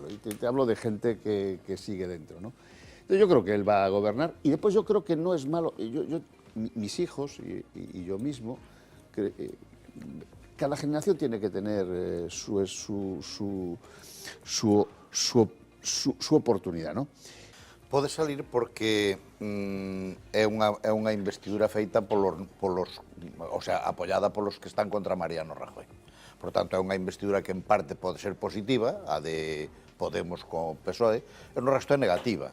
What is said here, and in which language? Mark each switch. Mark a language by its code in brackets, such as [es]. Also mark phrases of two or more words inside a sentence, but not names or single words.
[es] Y te hablo de gente que sigue dentro, ¿no? Entonces yo creo que él va a gobernar, y después yo creo que no es malo, mis hijos y yo mismo, cada generación tiene que tener su oportunidad, ¿no? [gl] Pode salir porque é unha investidura feita [es] o sea, [gl] apoiada polos que están contra Mariano Rajoy. Por tanto, é unha investidura que en parte pode ser positiva, a de Podemos co PSOE, e no resto é negativa.